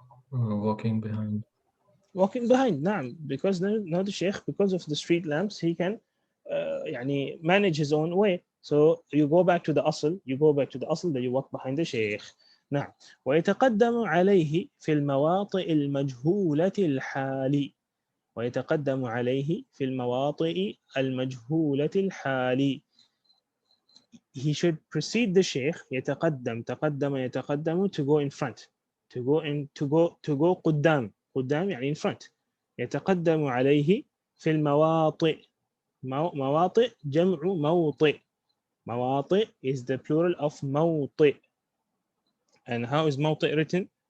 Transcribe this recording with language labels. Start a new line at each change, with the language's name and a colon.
English: Walking behind. Walking behind, نعم, because now the sheikh, because of the street lamps, he can يعني manage his own way. So you go back to the asl, that you walk behind the sheikh.
Arabic: نعم. ويتقدم عليه في المواطئ المجهولة الحال. ويتقدم عليه في المواطئ المجهولة الحال.
English: He should precede the sheikh. يتقدم to go in front, to go قدام يعني in front.
Arabic: يتقدم عليه في المواطئ. مواطئ جمع موطئ.
English: مواطئ is the plural of موطئ. And how is موطئ written?